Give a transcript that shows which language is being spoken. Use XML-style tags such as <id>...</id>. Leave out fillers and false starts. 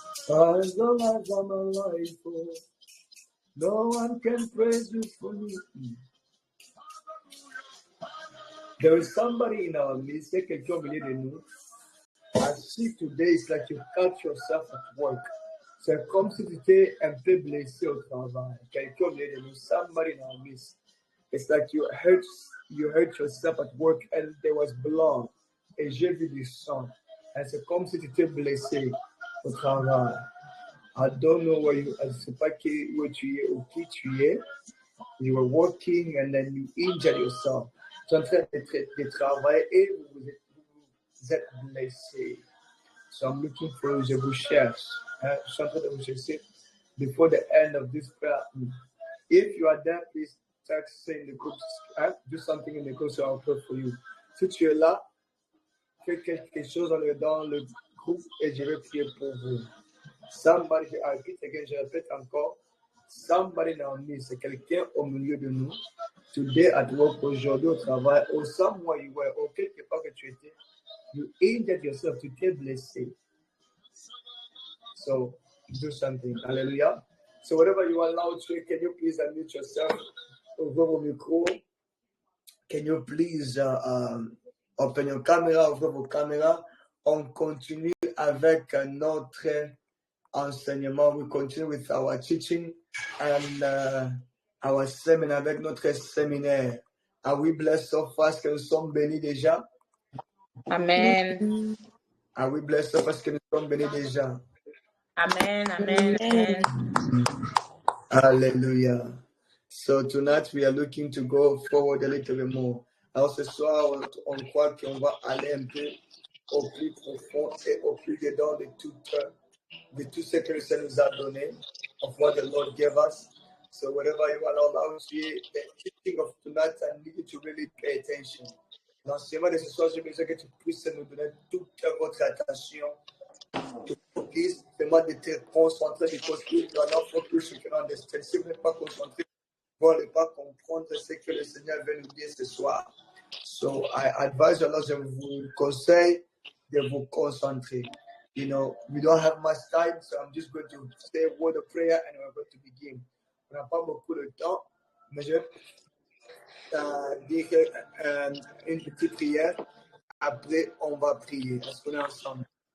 <en>As long as I'm alive, no one can praise you for me. There is somebody in our midst,</en> <fr>quelqu'un au milieu de nous.</fr> <en>I see today it's like you cut yourself at work.</en> <fr>C'est comme si tu étais un peu blessé au travail. Quelqu'un au milieu de nous,</fr> <en>somebody in our midst. It's like you hurt yourself at work and there was blood.</en> <fr>Et j'ai vu du sang. Et c'est comme si tu étais blessé au travail.</fr> <en>I don't know where you,</en> <fr>je ne sais pas où tu es ou qui tu es.</fr> <en>You were working and then you injured yourself.</en> <fr>Tu es en train de travailler et vous êtes blessé.</fr> <en>So I'm looking for you,</en> <fr>je vous cherche. Je suis en train de vous chercher</fr> <en>before the end of this prayer. If you are there, please text in the group. Do something in the group so I'll pray for you.</en> <fr>Si tu es là, fais quelque chose dans le groupe et je vais prier pour vous.</fr> <en>Somebody, I repeat again,</en> <fr>je répète encore.</fr> <en>Somebody in our midst,</en> <fr>c'est quelqu'un au milieu de nous.</fr> <en>Today at work,</en> <fr>aujourd'hui au travail,</fr> <en>or somewhere you were,</en> <fr>ou quelque part que tu étais,</fr> <en>you injured yourself,</en> <fr>tu t'es blessé.</fr> <en>So, do something. Hallelujah. So, whatever you are now to, can you please unmute yourself?</en> <fr>Ouvre vos micros.</fr> <en>Can you please open your camera,</en> <fr>ouvre vos caméras. On continue avec notre enseignement.</fr> <en>We continue with our teaching and our seminar,</en> <fr>avec notre séminaire.</fr> <en>Are we blessed so far?</en> <fr>Est-ce que nous sommes bénis déjà? Amen.</fr> <en>Are we blessed so far?</en> <fr>Est-ce que nous sommes bénis déjà? Amen. Amen. Amen. Hallelujah.</fr> <en>So tonight we are looking to go forward a little bit more.</en> <fr>Alors ce soir, on croit qu'on va aller un peu au plus profond et au plus dedans de tout ce que le Seigneur nous a donné,</fr> <en>of what the Lord gave us. So whatever you are allowed to hear, the teaching of tonight, I need you to really pay attention.</en> <fr>L'enseignement de ce soir, je veux que tu puisses nous donner toute votre attention.</fr> <en>Please,</en> <fr>demande de te concentrer</fr> <en>because if you are not focused, you cannot understand.</en> <fr>Si vous n'êtes pas concentré, vous n'allez pas comprendre ce que le Seigneur veut nous dire ce soir.</fr> <en>So I advise you,</en> <fr>je vous conseille de vous concentrer.</fr> <en>You know, we don't have much time, so I'm just going to say a word of prayer and we're going to begin.</en> <fr>On n'a pas beaucoup de temps, mais je vais dire une petite prière. Après, on va prier. Est-ce qu'on est ensemble?</fr>